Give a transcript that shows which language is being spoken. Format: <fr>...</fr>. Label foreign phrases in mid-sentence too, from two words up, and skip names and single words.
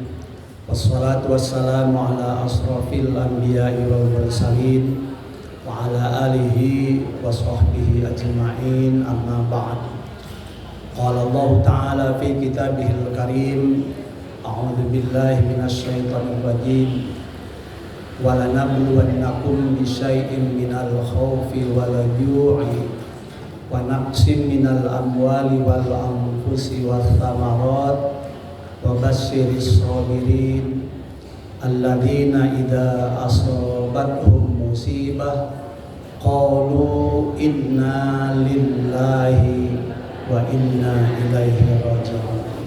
<ar>والصلاة والسلام على أشرف الأنبياء والمرسلين وعلى آله وصحبه أجمعين، أما بعد. قال الله تعالى في كتابه الكريم، أعوذ بالله من الشيطان الرجيم، ولنبلونكم بشيء من الخوف والجوع ونقص من الأموال والأنفس والثمرات وبشر الصابرين الذين إذا أصابتهم مصيبة قالوا إنا لله وإنا إليه راجعون.</ar>